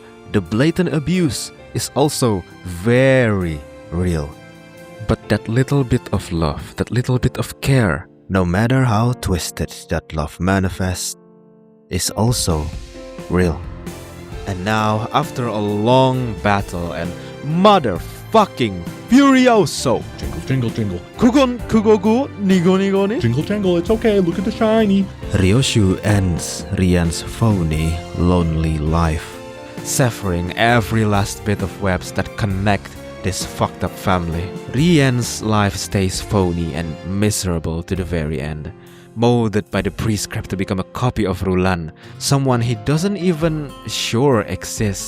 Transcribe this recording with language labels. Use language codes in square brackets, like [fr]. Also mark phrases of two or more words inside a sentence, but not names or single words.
[en] The blatant abuse is also very real. But that little bit of love, that little bit of care, no matter how twisted that love manifests, is also real. And now, after a long battle and motherfucking furioso, Jingle, jingle, jingle. kugon kugogu nigo nigo ni, Jingle, jingle, it's okay, look at the shiny. Ryoshu ends Rian's phony, lonely life, severing every last bit of webs that connect this fucked up family. Rian's life stays phony and miserable to the very end, molded by the prescript to become a copy of Rulan, someone he doesn't even sure exists.